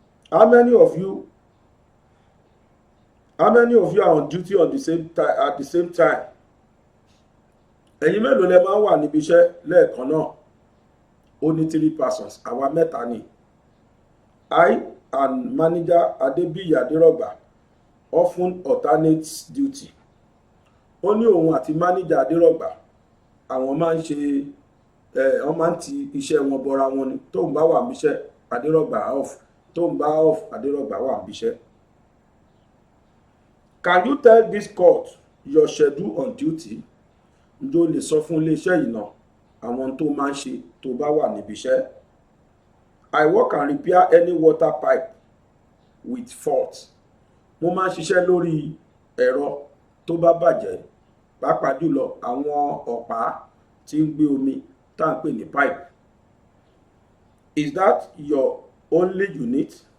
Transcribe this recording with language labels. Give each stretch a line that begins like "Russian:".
English: How many of you are on duty on the same time, at the same time?
Yoruba: Ẹ̀yin mélòó lẹ máa ń wà níbi iṣẹ́ lẹ́ẹ̀kan náà? Ó ní 3 persons, àwa mẹ́ta ni.
English: I and manager Adébíyì Adérọ̀gbà often alternates duty.
Yoruba: Ó ní òun àti manager Adérọ̀gbà àwọn máa ń ṣe wọ́n máa ń ti iṣẹ́ wọn bọra wọn ni. Tóun bá wà níbi iṣẹ́, Adérọ̀gbà off. Tóun bá off, Adérọ̀gbà wà níbi iṣẹ́.
English: Can you tell this court your schedule on duty?
Yoruba: Ǹjọ́ lè sọ fún iléeṣẹ́ yìí náà àwọn tó máa ń ṣe tó bá wà níbi iṣẹ́.
English: I work and repair any water pipe with fault.
Yoruba: Mo máa ń ṣiṣẹ́ lórí ẹ̀rọ tó bá bàjẹ́, pàápàá jùlọ àwọn ọ̀pá tí ń gbé omi tá à ń pè ní pipe.
English: Is that your only unit?